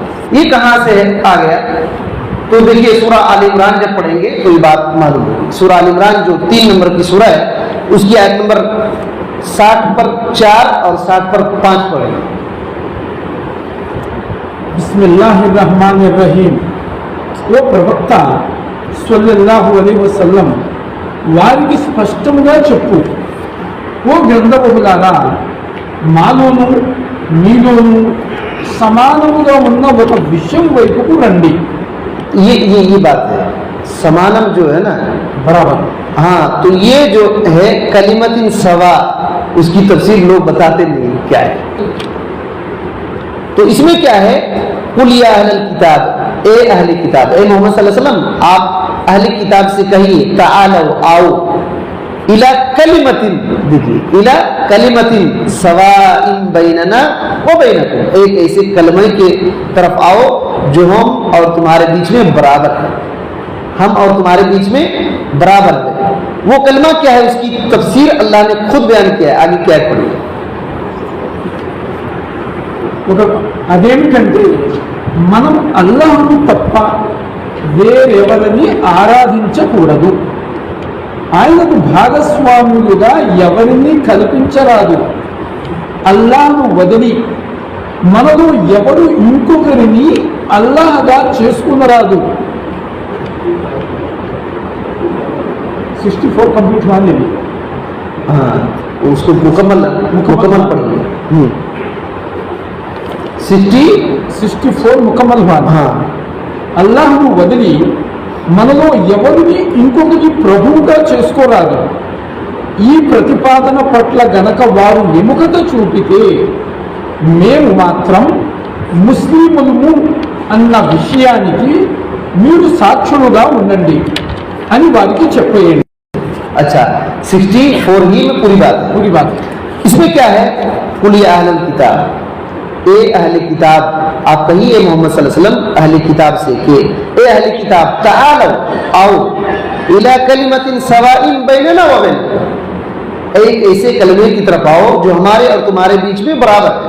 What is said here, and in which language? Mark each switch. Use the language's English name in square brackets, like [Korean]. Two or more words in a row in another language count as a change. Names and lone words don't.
[Urdu] یہ کہاں سے آ گیا؟ تو دیکھیے سورہ آل عمران جب پڑھیں گے تو یہ بات معلوم ہوگی. سورہ آل عمران جو 3 نمبر کی سورہ ہے اس کی آیت نمبر 60 پر 4 اور 60 پر 5 پڑھیں گے. [Arabic] بسم اللہ الرحمن الرحیم. [Telugu] ఓ ప్రవక్త [Arabic] صلى الله عليه وسلم [Telugu] వారికి స్పష్టంగా చెప్పు, ఓ గ్రంథబహులారా, మాలోను మీలోను సమానముగా ఉన్న ఒక విషయం వైపుకు రండి. [Urdu] یہ بات ہے سمانم جو ہے نا برابر. ہاں تو یہ جو ہے [Arabic] کلمت سوا [Urdu] اس کی تفسیر لوگ بتاتے نہیں کیا ہے. تو اس میں کیا ہے [Arabic] قل یا اہل الکتاب، [Urdu] اے اہل کتاب، اے محمد [Arabic] صلی اللہ علیہ وسلم [Urdu] آپ اہل کتاب سے کہیے تعالوا آؤ [Arabic] الی کلمت، [Urdu] دیکھیے [Arabic] الی کلمت سواء بیننا و بینکم، [Urdu] ایک ایسے کلمے کے طرف آؤ جو ہم اور تمہارے بیچ میں برابر ہے، ہم اور تمہارے بیچ میں برابر ہے. وہ کلمہ کیا ہے اس کی تفسیر اللہ نے خود بیان کیا ہے. آگے کیا پڑھیے. [Telugu] అదేమిటంటే మనం అల్లాహ్ను తప్ప వేరెవరిని ఆరాధించకూడదు, ఆయనకు భాగస్వాములుగా ఎవరిని కల్పించరాదు, అల్లాహ్ను వదిలి మనలో ఎవరు ఇంకొకరిని అల్లాహ్గా చేసుకునరాదు. [Urdu] 64 کمپلیٹ ہوا. ہاں اس کو مکمل پڑھیے. 64 مکمل ہوا. [Telugu] అల్లాహ్ను వదిలి మనలో ఎవరిని ఇంకొకటి ప్రభువుగా చేసుకోరాదు. ఈ ప్రతిపాదన పట్ల గనక వారు విముఖత చూపితే మేము మాత్రం ముస్లిములము అన్న విషయానికి మీరు సాక్షులుగా ఉండండి అని వారికి చెప్పేయండి. [Urdu] اچھا 64 ہی میں پوری بات ہے. پوری بات. اس میں کیا ہے [Arabic] قل یا اہل الکتاب، [Urdu] اے اہل کتاب آپ کہیے محمد [Arabic] صلی اللہ علیہ وسلم [Urdu] اہل کتاب سے کہ اے اہل کتاب تعالوا آؤ [Arabic] الی کلمت سواء بیننا و بینکم، [Urdu] ایک ایسے کلمے کی طرف آؤ جو ہمارے اور تمہارے بیچ میں برابر ہے.